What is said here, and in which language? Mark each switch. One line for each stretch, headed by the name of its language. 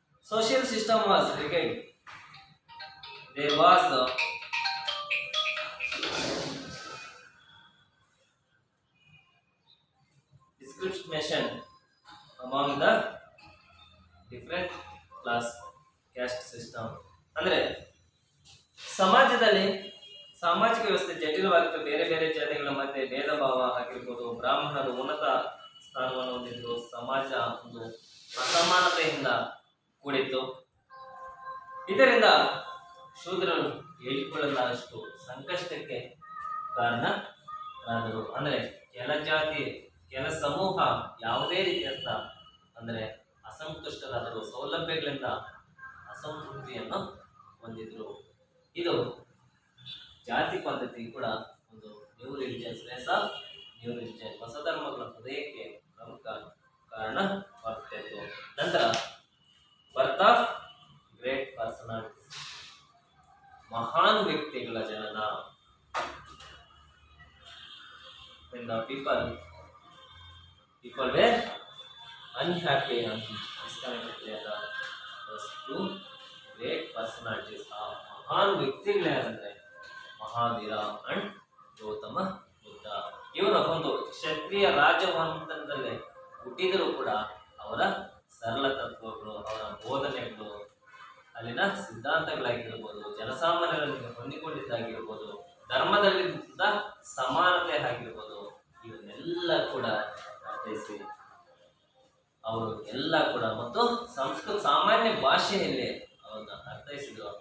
English: Social system was rigid. There was the discrimination among the different class
Kannada: caste system ಅಂದ್ರೆ ಸಮಾಜದಲ್ಲಿ ಸಾಮಾಜಿಕ ವ್ಯವಸ್ಥೆ ಜಟಿಲವಾಗಿತ್ತು. ಬೇರೆ ಬೇರೆ ಜಾತಿಗಳ ಮಧ್ಯೆ ಭೇದ ಭಾವ ಆಗಿರ್ಬೋದು. ಬ್ರಾಹ್ಮಣರು ಉನ್ನತ ಸ್ಥಾನವನ್ನು ಹೊಂದಿದ್ರು. ಸಮಾಜ ಒಂದು ಅಸಮಾನತೆಯಿಂದ ಕೂಡಿತ್ತು. ಇದರಿಂದ ಶೂದ್ರರು ಹೇಳಿಕೊಳ್ಳಲಾರಷ್ಟು ಸಂಕಷ್ಟಕ್ಕೆ ಕಾರಣರಾದರು. ಅಂದ್ರೆ ಕೆಲ ಜಾತಿ ಕೆಲ ಸಮೂಹ ಯಾವುದೇ ರೀತಿಯಂತ ಅಂದ್ರೆ ಅಸಂತುಷ್ಟರಾದರು, ಸೌಲಭ್ಯಗಳಿಂದ ಅಸಂತೃಪ್ತಿಯನ್ನು ಹೊಂದಿದ್ರು. ಇದು ಜಾತಿ ಪದ್ಧತಿ ಕೂಡ ಒಂದು
English: new religion
Kannada: ಹೊಸ ಧರ್ಮಗಳ ಹೃದಯಕ್ಕೆ ಪ್ರಮುಖ ಕಾರಣವಾಗುತ್ತಿತ್ತು. ನಂತರ
English: birth of great personalities,
Kannada: ಮಹಾನ್ ವ್ಯಕ್ತಿಗಳ ಜನನ.
English: When the people were unhappy and disconnected, those two great personalities are
Kannada: ಮಹಾನ್ ವ್ಯಕ್ತಿಗಳೇ ಅಂದ್ರೆ
English: Mahavira and Gautama Buddha.
Kannada: ಇವರು ಒಂದು ಕ್ಷತ್ರಿಯ ರಾಜವಂಶದಲ್ಲೇ ಹುಟ್ಟಿದರೂ ಕೂಡ ಅವರ ಸರಳ ತತ್ವಗಳು, ಅವರ ಬೋಧನೆಗಳು, ಅಲ್ಲಿನ ಸಿದ್ಧಾಂತಗಳಾಗಿರ್ಬೋದು, ಜನಸಾಮಾನ್ಯರೊಂದಿಗೆ ಹೊಂದಿಕೊಂಡಿದ್ದಾಗಿರ್ಬೋದು, ಧರ್ಮದಲ್ಲಿದ್ದ ಸಮಾನತೆ ಆಗಿರ್ಬೋದು, ಇವನ್ನೆಲ್ಲ ಕೂಡ ಅರ್ಥೈಸಿ ಅವರು ಎಲ್ಲ ಕೂಡ ಮತ್ತು ಸಂಸ್ಕೃತ ಸಾಮಾನ್ಯ ಭಾಷೆಯಲ್ಲಿ ಅವನ್ನ ಅರ್ಥೈಸಿದ್ರು.